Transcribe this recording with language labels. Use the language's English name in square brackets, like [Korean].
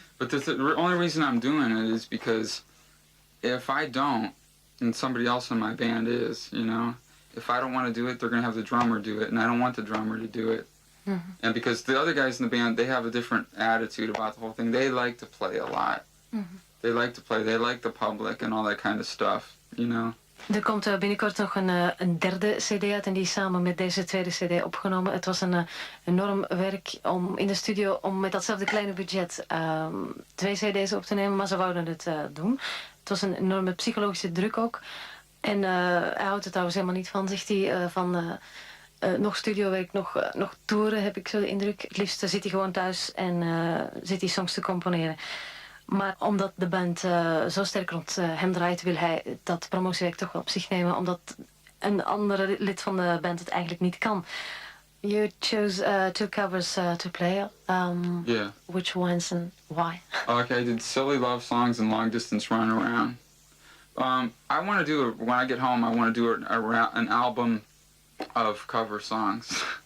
[English] But the only reason I'm doing it is because if I don't, and somebody else in my band is, you know, if I don't want to do it, they're going to have the drummer do it, and I don't want the drummer to do it. And because the other guys in the band, they have a different attitude about the whole thing. They like to play a lot. They like to play. They like the public and all that kind of stuff, you know. [Dutch] Er komt binnenkort nog een derde cd uit en die is samen met deze tweede cd opgenomen. Het was een enorm werk om in de studio om met datzelfde kleine budget 2 cd's op te nemen, maar ze wouden het doen. Het was een enorme psychologische druk ook. En hij houdt er trouwens helemaal niet van, zegt hij, van nog studiowerk, nog toeren heb ik zo de indruk. Het liefst zit hij gewoon thuis en zit hij songs te componeren. Maar omdat de band zo sterk rond hem draait, wil hij dat promotiewerk toch wel op zich nemen, omdat een andere lid van de band het eigenlijk niet kan. [English] You chose 2 covers to play. Yeah. Which ones and why? Okay, I did Silly Love Songs and Long Distance Run Around. I want to do, when I get home, I want to do an album of cover songs.